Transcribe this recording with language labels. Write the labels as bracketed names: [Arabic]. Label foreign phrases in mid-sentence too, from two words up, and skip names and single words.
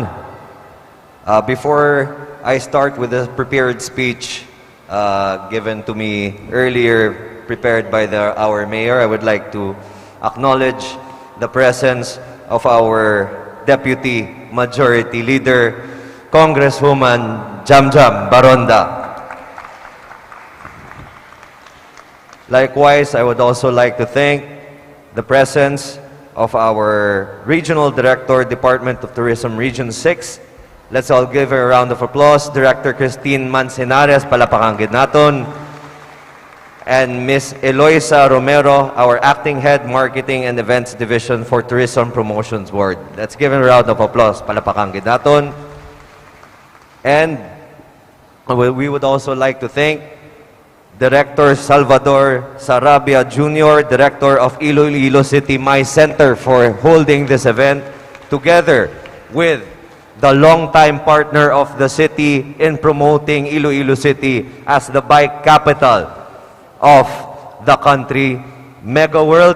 [English] Before I start with the prepared speech given to me earlier, prepared by our mayor, I would like to acknowledge the presence of our Deputy Majority Leader, Congresswoman Jamjam Baronda. Likewise, I would also like to thank the presence of our Regional Director, Department of Tourism, Region 6. Let's all give her a round of applause. [Hiligaynon] Director Christine Manzanares, palapakan gid naton. [English] And Ms. Eloisa Romero, our Acting Head, Marketing and Events Division for Tourism Promotions Board. Let's give her a round of applause. [Hiligaynon] Palapakan gid naton. [English] And we would also like to thank Director Salvador Sarabia Jr., Director of Iloilo City My Center, for holding this event together with the longtime partner of the city in promoting Iloilo City as the bike capital of the country, Mega World.